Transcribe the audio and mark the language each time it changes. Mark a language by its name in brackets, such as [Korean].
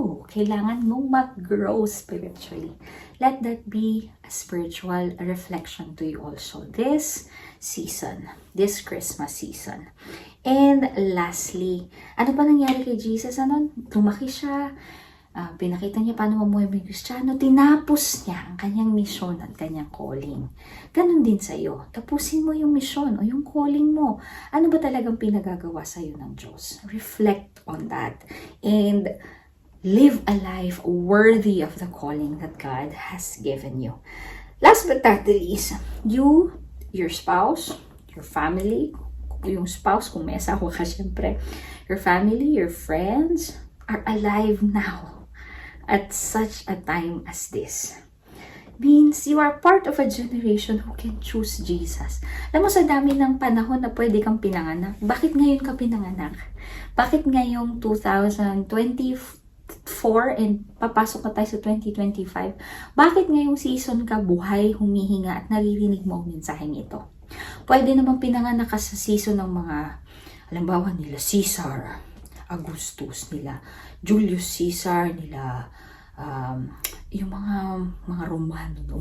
[Filipino] Kailangan mong mag-grow spiritually. [English] Let that be a spiritual reflection to you also this season, this Christmas season. And lastly, [Filipino] ano ba nangyari kay Jesus? Lumaki siya, pinakita niya paano mamuhay ng Kristiyano, tinapos niya ang kanyang misyon at kanyang calling. Ganon din sa iyo. Tapusin mo yung misyon o yung calling mo. Ano ba talagang pinagagawa sa iyo ng Diyos? [English] Reflect on that. And live a life worthy of the calling that God has given you. Last but not the least, you, your spouse, your family, [Filipino] yung spouse, kung may asawa ka syempre, [English] your family, your friends, are alive now at such a time as this. Means you are part of a generation who can choose Jesus. [Filipino] Alam mo, sa dami ng panahon na pwede kang pinanganak, bakit ngayon ka pinanganak? Bakit ngayong 2024 and papasok na tayo sa 2025? Bakit ngayong season ka buhay, humihinga at naririnig mo ang mensaheng ito? Pwede namang pinanganak ka sa season ng mga, halimbawa nila Caesar, Augustus, nila Julius Caesar, nila yung mga Romano, no?